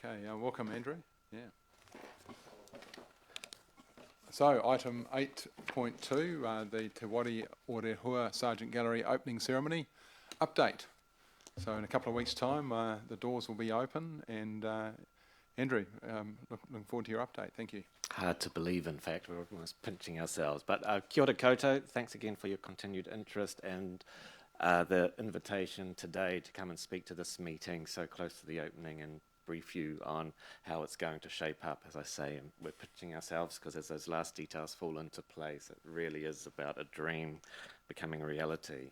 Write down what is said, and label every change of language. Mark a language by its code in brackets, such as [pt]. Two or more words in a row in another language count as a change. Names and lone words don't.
[en] Okay. Welcome, Andrew. Yeah. So, item 8.2, the Te Whare o Rehua Sarjeant Gallary opening ceremony update. So, in a couple of weeks' time, the doors will be open, and Andrew, looking forward to your update. Thank you. Hard to believe, in fact. We're almost pinching ourselves. But [mi] kia ora koutou. [en] Thanks again for your continued interest and the invitation today to come and speak to this meeting so close to the opening and brief you on how it's going to shape up. As I say, and we're pitching ourselves because as those last details fall into place, it really is about a dream becoming a reality.